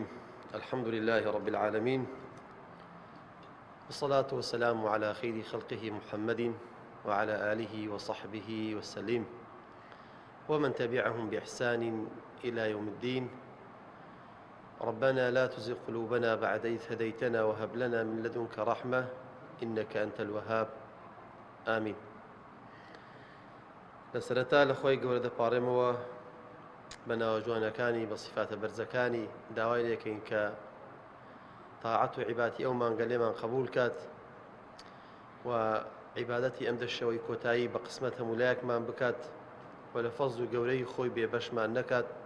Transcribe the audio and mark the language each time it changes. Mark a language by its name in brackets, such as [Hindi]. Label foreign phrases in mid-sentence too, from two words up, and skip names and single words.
[Arabic] الحمد لله رب العالمين، والصلاة والسلام على خير خلقه محمد وعلى آله وصحبه وسلم ومن تبعهم بإحسان إلى يوم الدين. ربنا لا تزغ قلوبنا بعد إذ هديتنا وهب لنا من لدنك رحمة إنك أنت الوهاب. آمين. [Central Kurdish] لسرتا لخوي گەورە دەپاڕێمەوە بە ناوەجوانەکانی بە سیفاتە بەرزەکانی داوای لێکەین کە تاعەت و عیبادەتی ئەو مانگە لێمان قبول کات و عیبادەتی ئەم دەشەوەی کۆتایی بە قسمەت هەموو لایەکمان بکات و لە فەزل و گەورەی خۆی بێبەشمان نەکات.